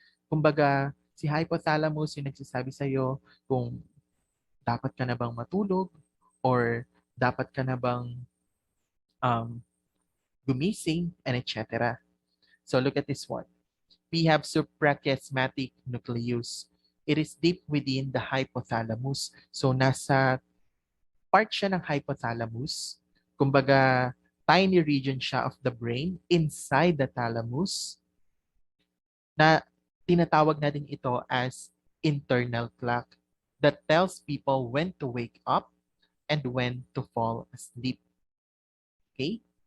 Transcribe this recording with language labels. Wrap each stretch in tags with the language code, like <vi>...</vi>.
<tl>Kumbaga, si hypothalamus yung nagsasabi sa'yo kung dapat ka na bang matulog or dapat ka na bang um, gumising and etc.</tl> <en>So look at this one. We have suprachiasmatic nucleus. It is deep within the hypothalamus.</en> <tl>So nasa part siya ng hypothalamus.</tl> <en>Kumbaga, tiny region siya of the brain inside the thalamus</en> <tl>na tinatawag natin ito as</tl> <en>internal clock that tells people when to wake up and when to fall asleep. Okay?</en>